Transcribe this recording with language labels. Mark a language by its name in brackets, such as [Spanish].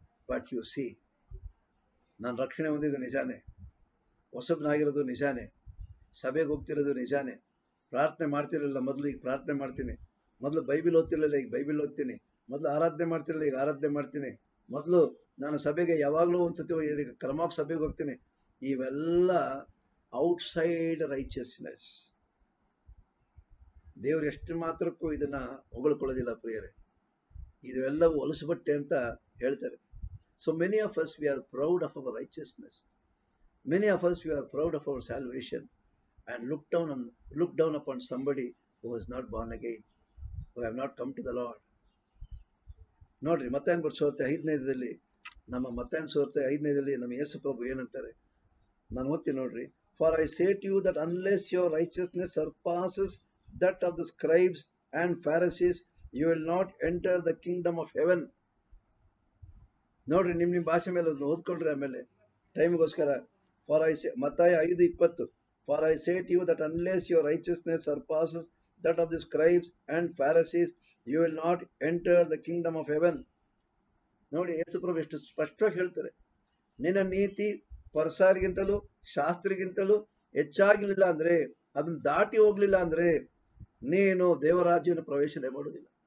[English] but you see, [Kannada] ನಾನು ರಕ್ಷಣೆ ಹೊಂದಿದ್ದು ನಿಜಾನೇ, ಹೊಸಬ್ನಾಗಿರೋದು ನಿಜಾನೇ, ಸಭೆಗೆ ಹೋಗ್ತಿರೋದು ನಿಜಾನೇ, ಪ್ರಾರ್ಥನೆ ಮಾಡ್ತಿರಲಿಲ್ಲ ಮೊದಲು, ಈಗ ಪ್ರಾರ್ಥನೆ ಮಾಡ್ತೀನಿ, ಮೊದಲು ಬೈಬಿಲ್ ಓದ್ತಿರಲಿಲ್ಲ, ಈಗ ಬೈಬಿಲ್ ಓದ್ತೀನಿ, ಮೊದಲು ಆರಾಧನೆ ಮಾಡ್ತಿರಲಿಲ್ಲ, ಈಗ ಆರಾಧನೆ ಮಾಡ್ತೀನಿ, ಮೊದಲು ನಾನು ಸಭೆಗೆ ಯಾವಾಗಲೂ ಒಂದ್ಸತಿ ಈಗ ಕ್ರಮಾಪ್ ಸಭೆಗೆ ಹೋಗ್ತೀನಿ. [English] ಇವೆಲ್ಲ outside righteousness. [Kannada] ದೇವರು ಎಷ್ಟು ಮಾತ್ರಕ್ಕೂ ಇದನ್ನ ಹೊಗಳ್ಕೊಳ್ಳೋದಿಲ್ಲ ಪ್ರಿಯರೇ. ಇದೆಲ್ಲವೂ ಹೊಲಸುಬಟ್ಟೆ ಅಂತ ಹೇಳ್ತಾರೆ. [English] So many of us we are proud of our righteousness. Many of us, we are proud of our salvation and look down upon somebody who is not born again, who have not come to the Lord. [Kannada] ನೋಡ್ರಿ, ಮತ್ತಾಯನ ಬರೆದ 5ನೇದಲ್ಲಿ, ನಮ್ಮ ಮತ್ತಾಯನ ಸುವಾರ್ತೆ 5ನೇದಲ್ಲಿ ನಮ್ಮ ಯೇಸು ಪ್ರಭು ಏನಂತಾರೆ, ನಾನು ಓದ್ತೀನಿ ನೋಡ್ರಿ. [English] For I say to you that unless your righteousness surpasses that of the scribes and Pharisees, you will not enter the kingdom of heaven. [Kannada] ನೋಡ್ರಿ, ನಿಮ್ಮ ಭಾಷೆ ಮೇಲೆ ಒಂದು ಓದ್ಕೊಳ್ರಿ, ಆಮೇಲೆ ಟೈಮ್ಗೋಸ್ಕರ. [English] For I say, Mattaya 5:20, For I say to you that unless your righteousness surpasses that of the scribes and Pharisees, you will not enter the kingdom of heaven. [Kannada] ನೋಡಿ, ಯೇಸು ಪ್ರಭು ಎಷ್ಟು ಸ್ಪಷ್ಟವಾಗಿ ಹೇಳ್ತಾರೆ, ನಿನ್ನ ನೀತಿ ಪರಸಾರಿಗಿಂತಲೂ ಶಾಸ್ತ್ರಿಗಿಂತಲೂ ಹೆಚ್ಚಾಗಿಲ್ಲ ಅಂದ್ರೆ, ಅದನ್ನ ದಾಟಿ ಹೋಗ್ಲಿಲ್ಲ ಅಂದ್ರೆ ನೀನು ದೇವರಾಜ್ಯವನ್ನು ಪ್ರವೇಶನೆ ಮಾಡೋದಿಲ್ಲ.